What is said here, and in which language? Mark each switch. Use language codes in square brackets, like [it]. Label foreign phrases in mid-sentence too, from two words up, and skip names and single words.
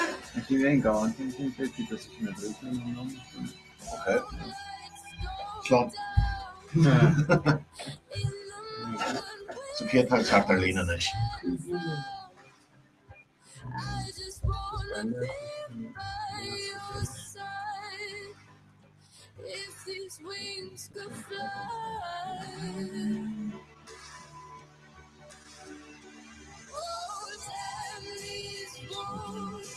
[en] If you ain't gone, you can just [ga] Okay. Slán. So céad tá lína leis. [en] If these wings could fly, oh, damn these walls.